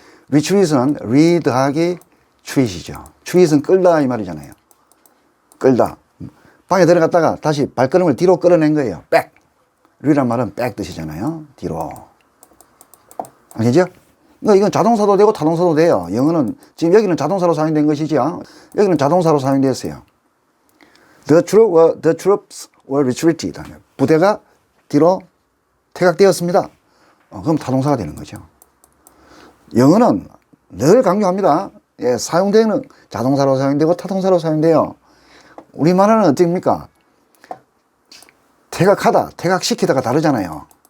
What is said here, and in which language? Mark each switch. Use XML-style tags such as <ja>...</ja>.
<ko>retreat은 read하기 treat이죠. treat은 끌다 이 말이잖아요. 끌다. 방에 들어갔다가 다시 발걸음을 뒤로 끌어낸 거예요.</ko> <en>back.</en> <ko>re란 말은 back 뜻이잖아요. 뒤로. 아시죠? 그러니까 이건 자동사도 되고 타동사도 돼요. 영어는 지금 여기는 자동사로 사용된 것이죠. 여기는 자동사로 사용됐어요.</ko> <en>The troops were retreated.</en> <ko>부대가 뒤로 퇴각되었습니다. 그럼 타동사가 되는 거죠. 영어는 늘 강조합니다. 예, 사용되는 자동사로 사용되고 타동사로 사용돼요. 우리말은 어떻습니까? 퇴각하다, 퇴각시키다가 다르잖아요.</ko>